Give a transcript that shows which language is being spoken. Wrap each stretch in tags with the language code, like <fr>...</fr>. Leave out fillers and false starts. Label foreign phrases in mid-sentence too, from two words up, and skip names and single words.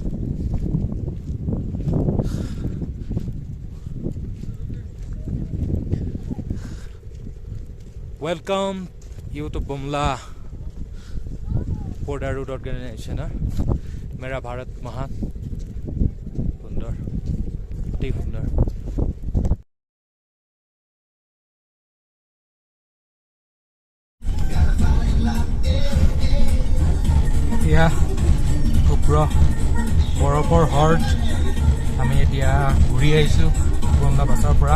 <en>Welcome you to Bumla Border Route Organization.</en> <hi>मेरा भारत महान सुंदर, अति सुंदर।</hi> <as>এতিয়া শুক্ৰ বৰফৰ হ্ৰদ আমি এতিয়া ঘূৰি আহিছোঁ বমলা পাছৰ পৰা।</as>